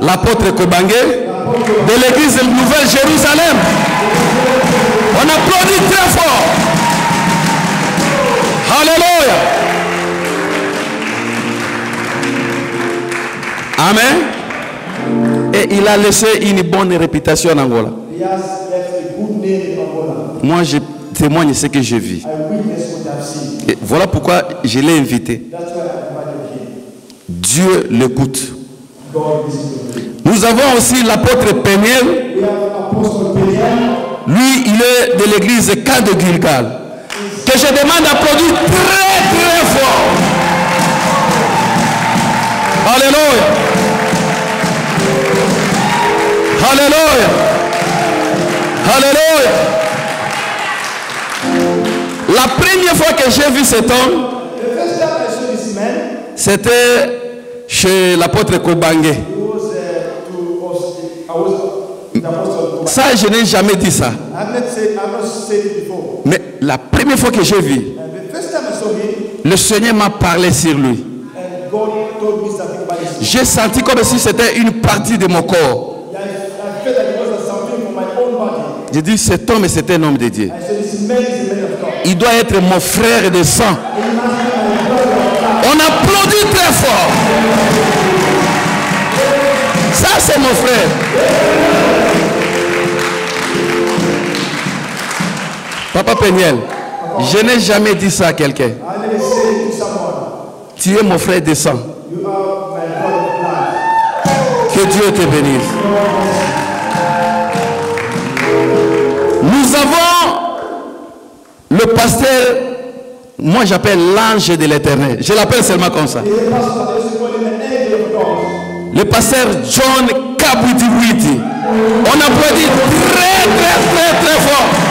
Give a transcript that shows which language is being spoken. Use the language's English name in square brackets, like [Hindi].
[French] L'apôtre Kobangé de l'église de Nouvelle-Jérusalem. On applaudit très fort. Alléluia. Amen. Et il a laissé une bonne réputation en Angola. [English] He has left a good name in Angola. [French] Moi, je témoigne ce que j'ai vu. [English] I witness what I've seen. [French] Et voilà pourquoi je l'ai invité. [English] That's why I invited him. [French] Dieu l'écoute. [English] God listens to him. [French] Nous avons aussi l'apôtre Péniel. [English] We have Apostle Peniel. [French] Lui, il est de l'église Cas de Gilgal. Que je demande d'applaudir très très fort. Alléluia. Alléluia. Alléluia. La première fois que j'ai vu cet homme, [English] The first time I saw this man, [French] c'était chez l'apôtre Kobangé. [English] he was I was the Apostle Peniel. [French] Ça, je n'ai jamais dit ça. [English] I've not said it before. [French] Mais la première fois que j'ai vu, [English] And the first time I saw him, [French] le Seigneur m'a parlé sur lui. [English] and God told me something about his. [French] J'ai senti comme si c'était une partie de mon corps. [English] I felt that it was something from my own body. [French] J'ai dit, cet homme, c'est un homme de Dieu. [English] I said, this man is a man of God. [French] Il doit être mon frère de sang. [English] He must be my brother of God. [French] On applaudit très fort. Ça, c'est mon frère. Papa Péniel, je n'ai jamais dit ça à quelqu'un. [English] I never say it to someone, [French] Tu es mon frère de sang. [English] you are my brother of life. [French] Que Dieu te bénisse. Nous avons le pasteur, moi j'appelle l'ange de l'éternel. Je l'appelle seulement comme ça. [English] The pastor, they used to call him an angel of God. [French] Le pasteur John Kabutiwiti. On applaudit très très très très fort.